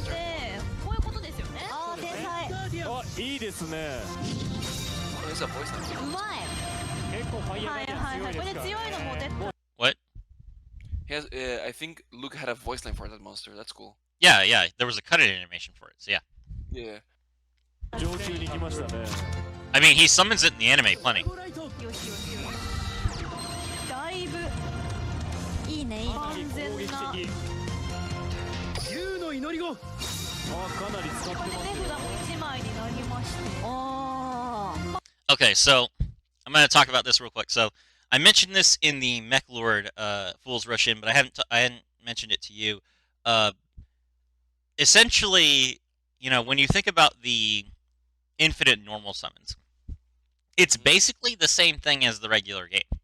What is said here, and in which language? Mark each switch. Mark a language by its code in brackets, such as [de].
[ja] ってこういうことですよねあー天才あいいですね [en] Oh, there's a voice line. [ja] うまい結構ファイヤーダイヤ強いですからねこれ強いのも出た [en] What? He has, I think Luke had a voice line for that monster. That's cool. Yeah, yeah. There was a cut-in animation for it. So yeah. Yeah. [ja] 上級に来ましたね [en] I mean, he summons it in the anime plenty. [ja] よしよしよしだいぶいいね万全攻撃な的竜の祈り子あかなり使ってますよ手札も1枚になりましてあー [en] Okay, so I'm gonna talk about this real quick. So I mentioned this in the Mech Lord Fools Rush In, but I hadn't mentioned it to you. Essentially, you know, when you think about the infinite normal summons, it's basically the same thing as the regular game.